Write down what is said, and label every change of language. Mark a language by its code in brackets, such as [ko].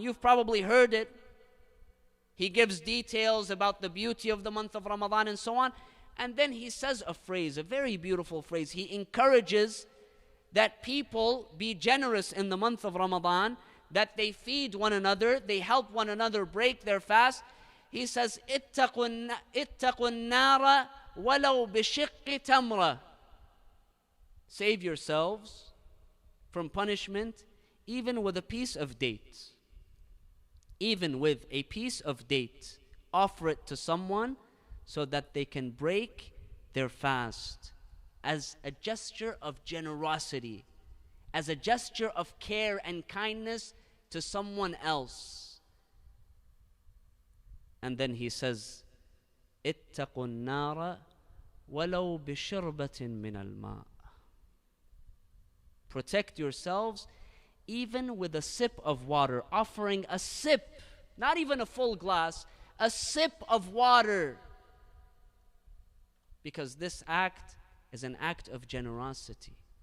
[en] You've probably heard it. He gives details about the beauty of the month of Ramadan and so on. And then he says a phrase, a very beautiful phrase. He encourages that people be generous in the month of Ramadan, that they feed one another, they help one another break their fast. He says, [ar] اتقوا النار ولو بشق تمرة. [en] Save yourselves from punishment even with a piece of date. Even with a piece of date. Offer it to someone so that they can break their fast as a gesture of generosity, as a gesture of care and kindness to someone else. And then he says, [ar] اتقوا النار ولو بشربة من الماء. [en] Protect yourselves even with a sip of water, offering a sip, not even a full glass, a sip of water. Because this act is an act of generosity.